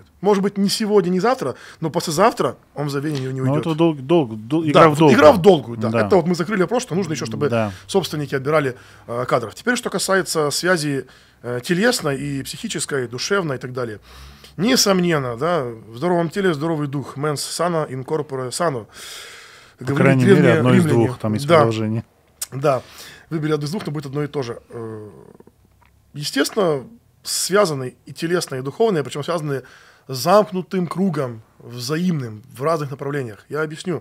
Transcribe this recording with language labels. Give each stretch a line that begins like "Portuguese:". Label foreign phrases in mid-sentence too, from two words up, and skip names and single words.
Russian: Может быть, не сегодня, не завтра, но послезавтра он в забвение не уйдет. Ну, это игра в долгую. Игра в долгую, да. Да. Это вот мы закрыли вопрос, что нужно еще, чтобы собственники отбирали кадров. Теперь, что касается связи телесной и психической, и душевной и так далее. Несомненно, да, в здоровом теле здоровый дух.
Latin: Mens sana in corpore sano.
Russian: По крайней мере, одно из двух, там есть продолжение. Да, выбери одно из двух, но будет одно и то же. Естественно, связаны и телесные, и духовные, причем связаны замкнутым кругом, взаимным, в разных направлениях. Я объясню.